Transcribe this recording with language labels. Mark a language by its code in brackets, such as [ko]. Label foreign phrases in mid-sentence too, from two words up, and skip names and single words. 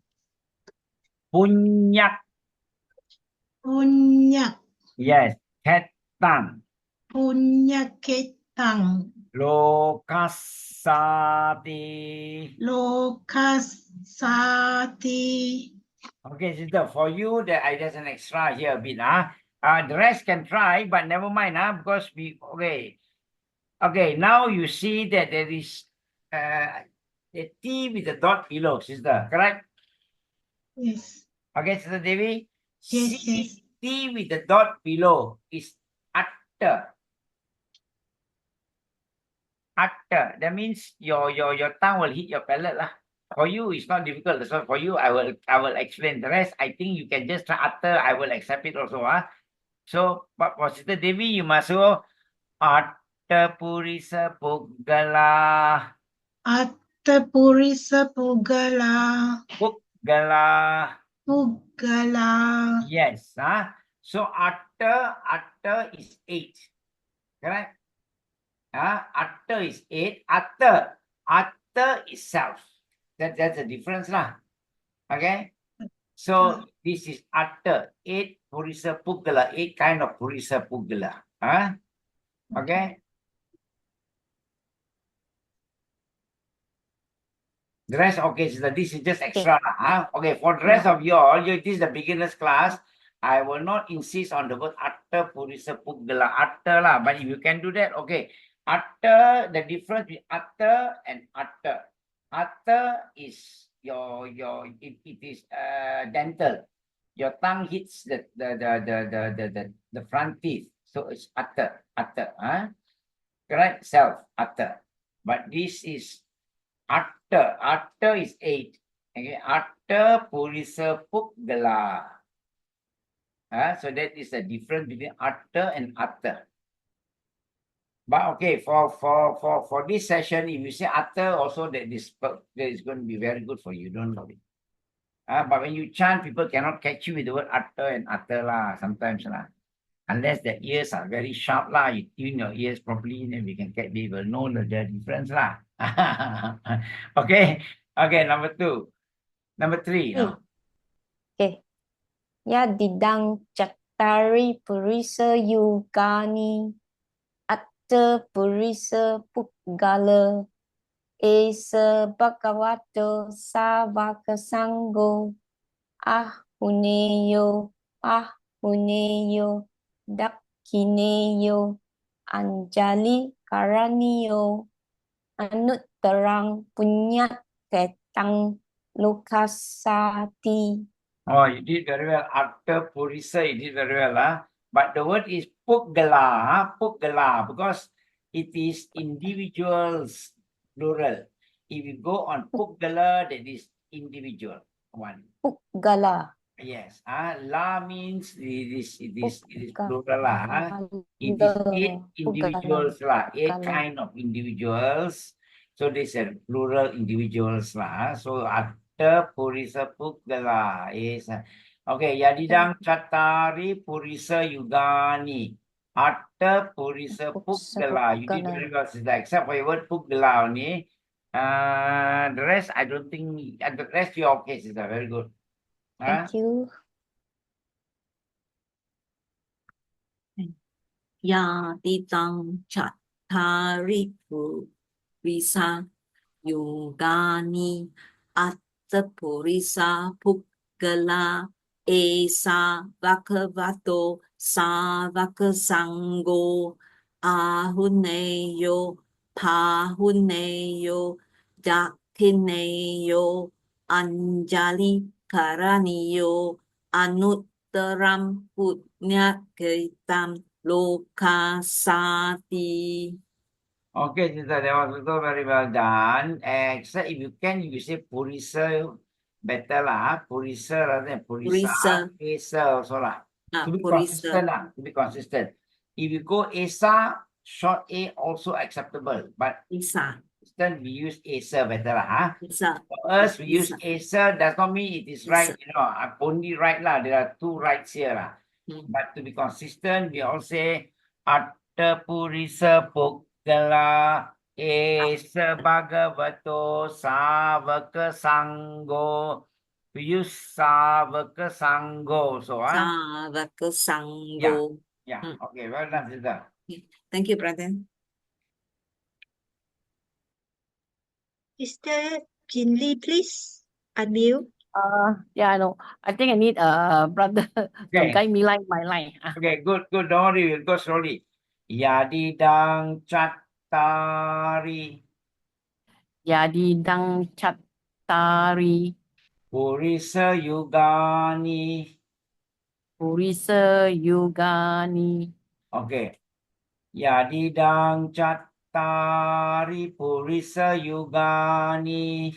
[pi] Punyak. Punyak. Yes. Ketang. Punyaketang. Lokasati. Lokasati. [en] Okay, sister, for you, there's an extra here a bit. The rest can try, but never mind, because okay. Okay, now you see that there is the T with the dot below, sister, correct? Yes. Okay, Sister Devi? Yes, yes. T with the dot below is atta. Atta. That means your tongue will hit your palate lah. For you, it's not difficult. So for you, I will explain. The rest, I think you can just try atta. I will accept it also. So, but for Sister Devi, you must go [pi] atta purisa puggala. Atta purisa puggala. [en] Puggala. Pugala. Yes. So atta is 8. Correct? Atta is 8. Atta is self. That's the difference lah. Okay. So this is atta. [pi] 8 purisa pugala. 8 [en] kind of [pi] purisa pugala. [en] Okay. The rest, okay, so this is just extra. Okay, for the rest of you all, this is the beginner's class. I will not insist on the word [pi] atta purisa pugala, [en] atta lah. But if you can do that, okay. Atta, the difference between atta and atta. Atta is it is dental. Your tongue hits the front teeth. So it's atta. Correct? Self, atta. But this is Atta is 8. [pi] Okay, atta purisa pugala. [en] So that is the difference between atta and atta. But okay, for this session, if you say atta, also that is going to be very good for you. Don't worry. But when you chant, people cannot catch you with the word atta and atta lah. Sometimes lah, unless the ears are very sharp lah. You tune your ears properly, then we will know the difference lah. Okay, number 2. Number 3, no? Okay. [pi] Yadidang cattari purisa yugani atta purisa pugala esa bhagavato savaka sangho ahuneyo dakhineyo anjali karaniyo anuttarang punyat ketang lokasati. [en] Oh, you did very well. [pi] Atta purisa, [en] you did very well. But the word is pugala, because it is individuals, plural. If you go on pugala, that is individual one. Pugala. Yes. La means it is plural lah. It is 8 individuals lah. 8 kind of individuals. So this is plural individuals lah. So [pi] atta purisa pugala [en] is okay. [pi] Yadidang cattari purisa yugani. Atta purisa pugala. [en] You did very well, sister. Except for your word pugala only. The rest I don't think. The rest you're okay, sister. Very good. Thank you. [pi] Yadidang cattari purisa yugani atta purisa pugala esa bhagavato savaka sangho ahuneyo pahuneyo dakhineyo anjali karaniyo anuttaram punyakritam lokasati. [en] Okay, sister, that was also very well done. Except if you can, you say purisa better lah. Purisa rather than purisa. Esa also lah. To be consistent lah. To be consistent. If you go esa, short a also acceptable. But Isa. we use esa better lah. Isa. For us, we use esa. Does not mean it is right. You know, only right lah. There are 2 rights here lah. But to be consistent, we all say [pi] atta purisa pugala esa bhagavato savaka sangho. [en] We use [pi] savaka sangho. [en] So, [pi] Savaka sangho. [en] Yeah. Okay, well done, sister. Thank you, brother. Mr. Jinli, please unmute. Yeah, I know. I think I need brother to Okay. guide me line by line. Okay, good. Don't worry, we'll go slowly. [pi] Yadidang cattari Yadidang cattari purisa yugani. purisa yugani. Okay. Yadidang cattari purisa yugani.